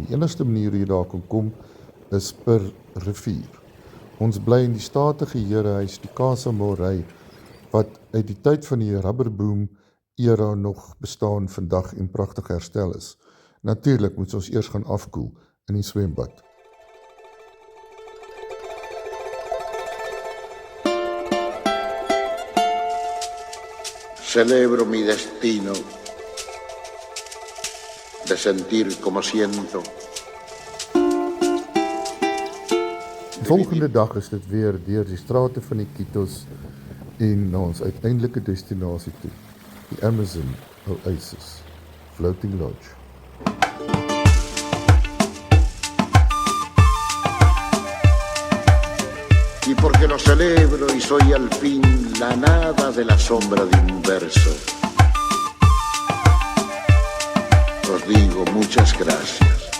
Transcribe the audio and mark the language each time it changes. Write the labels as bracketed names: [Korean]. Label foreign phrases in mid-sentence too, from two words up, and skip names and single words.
[Afrikaans] Die enigste manier hoe jy daar kan kom is per rivier. Ons bly in die statige herehuis, die Casa Moray, wat uit die tyd van die rubberboom era nog bestaan vandag en pragtig herstel is. Natuurlik moet ons eers gaan afkoel in die swembad. [Spanish] Celebro mi destino de sentir como siento. [Afrikaans] Die volgende dag is dit weer deur die strate van Iquitos en na ons uiteindelike destinasie toe, die Amazon Oasis Floating Lodge. [Spanish] Y porque lo celebro y soy al fin la nada de la sombra de un verso, os digo muchas gracias.